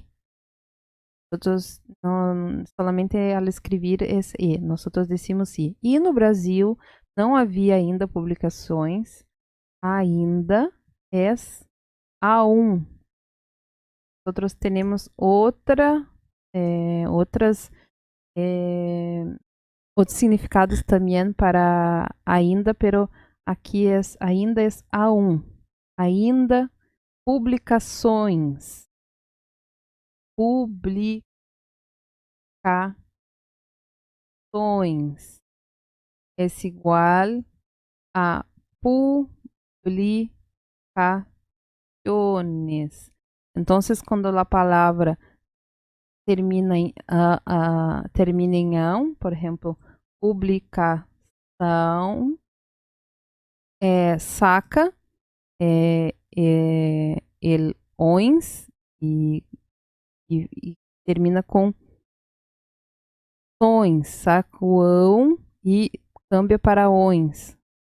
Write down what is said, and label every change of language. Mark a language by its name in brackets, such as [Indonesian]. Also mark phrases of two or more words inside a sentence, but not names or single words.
[Portuguese] Nosotros não, solamente ao escrever é E, [Spanish] nosotros decimos I. [Portuguese] E no Brasil não havia ainda publicações, ainda é A1. [Spanish] Nosotros tenemos otros significados también para ainda, pero aquí ainda es A1. [Portuguese] Ainda, publicações. Publicações. [Spanish] Es igual a publicaciones. Entonces, [Portuguese] quando a palavra termina em ão, por exemplo, publicação, [Spanish] saca el ons [Portuguese] e termina com sões, saca o ão e cambia para ons.